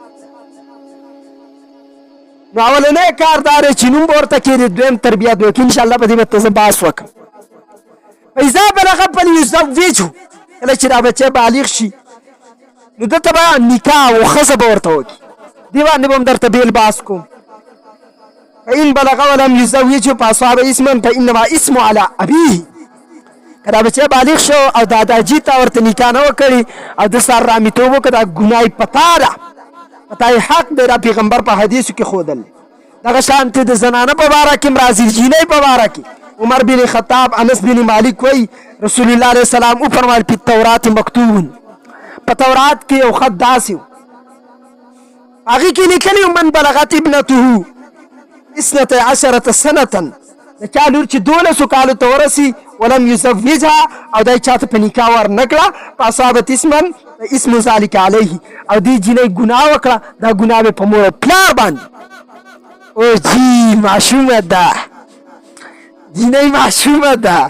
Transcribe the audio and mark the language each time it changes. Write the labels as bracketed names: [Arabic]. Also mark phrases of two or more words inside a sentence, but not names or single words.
[Pashto] نو اولنی کار دا دی چې نوم به ورته کېږي دویم تربیت وکړي. انشاءالله په دې به ته زه بحث وکړم. [Arabic] فاذا بلغ فلیزوجه [Pashto] کله چې دا بچی بالغ شي نو دته به نکاح او ښځه به ورته وکړي. دې باندې به هم درته بیل بحث کوم. [Arabic] فإن بلغ ولم يزوجه فأصاب اسما فإنما اسم على أبيه. [Pashto] که دا بچی بالغ شو او داداجي ته ورته نکاح نه وکړي او د سر رامیتوب وکړه دا ګناه یې پتا ده پتا یې حق دی. دا پیغمبر په حدیثو کې ښودل. دغه شانتې د زنانه په باره کې هم راځي جینۍ په باره کې عمر بن خطاب انس بن مالک وایي [Arabic] رسول الله علیه السلام [Pashto] وفرمایل [Arabic] فی التورات مکتوب [Pashto] په تورات کې یو خط داسې و هغې کې لیکلي [Arabic] من بلغت ابنته 12 سنة [Pashto] د چا لور چې 12 کالو ته ورسي [Arabic] ولم یزوجها [Pashto] او دی چاته په نکاح ورنه کړه [Arabic] فاصابت اسما اسم ذلک علیه [Pashto] او دې جینۍ ګناه وکړه دا ګناه به په مور او پلار باندې. او جی معشومه ده جینۍ معشومه ده.